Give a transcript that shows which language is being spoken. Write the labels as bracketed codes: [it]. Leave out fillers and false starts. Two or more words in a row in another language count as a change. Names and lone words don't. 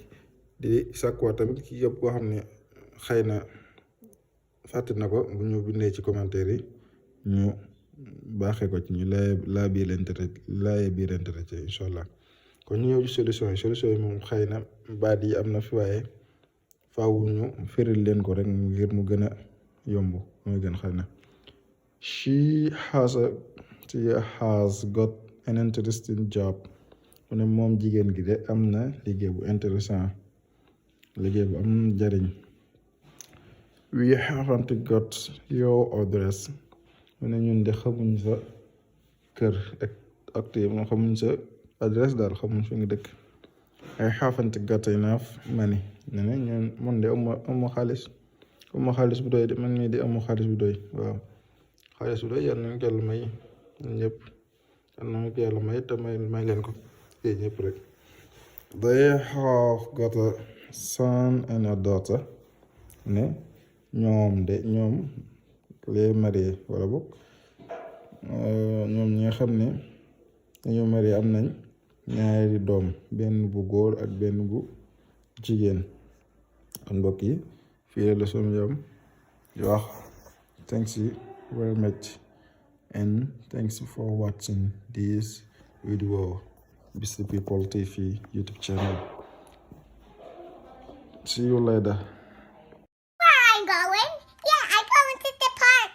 [wo] di sàkkuwaat tamit ci yëpp koo xam ne xëy na fàtte na ko bu ñu bindee ci commentaire yi ñu baaxee ko ci ñu laa biirante ci [ar] إن شاء الله. [wo] kon ñu ñëw ci solution yi moom xëy na baat yi am na fi waaye faaw ñu firil leen ko rek ngir mu gën a yomb mooy gën xëy na. [en] she has got an interesting job. [wo] mu ne moom jigéen gi de am na liggéey bu intéressant liggéey bu am njariñ. [en] we haven't got your address. [wo] mu ne ñun de xamuñ sa kër ak te moom xamuñ sa adresse daal xamul fi nga dëkk. [en] I haven't got enough money [wo] ne ne ñun man de amu xaalis bu doy de man mii di amu xaalis bu doy. Waaw xaalis bu doy yal nañu ko yàlla may ñun ñëpp, yal nañu ko yàlla may te may leen ko yéen ñëpp rek. [en] They have got a son and a daughter [wo] ne ñoom [fr] les mariés [wo] wala boog ñoom ñi nga xam ne dañoo marié am nañ ñaari doom, benn bu góor ak benn bu jigéen. kon mbokk yi fii la leçon yam di wax [en] thanks you very much and thanks for watching this video Beastie People TV YouTube channel. See you later. Where I'm going? Yeah, I'm going to the park.